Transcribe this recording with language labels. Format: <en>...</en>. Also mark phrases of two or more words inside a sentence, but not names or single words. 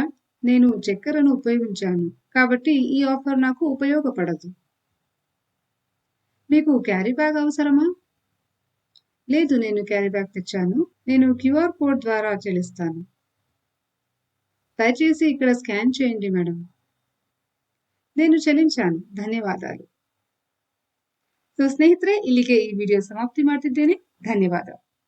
<te>నేను చక్కెరను ఉపయోగించాను, కాబట్టి ఈ ఆఫర్ నాకు ఉపయోగపడదు. మీకు</te> <en>carry bag</en> <te>అవసరమా? లేదు, నేను</te> <en>carry bag</en> <te>తెచ్చాను. నేను</te> <en>QR code</en> <te>ద్వారా చెల్లిస్తాను. దయచేసి ఇక్కడ స్కాన్ చేయండి మేడం. నేను చెల్లించాను, ಧನ್ಯವಾದಾలు.</te> <kn>ಸೊ ಸ್ನೇಹಿತರೆ, ಇಲ್ಲಿಗೆ ಈ ವಿಡಿಯೋ ಸಮಾಪ್ತಿ ಮಾಡ್ತಿದ್ದೇನೆ. ಧನ್ಯವಾದ.</kn>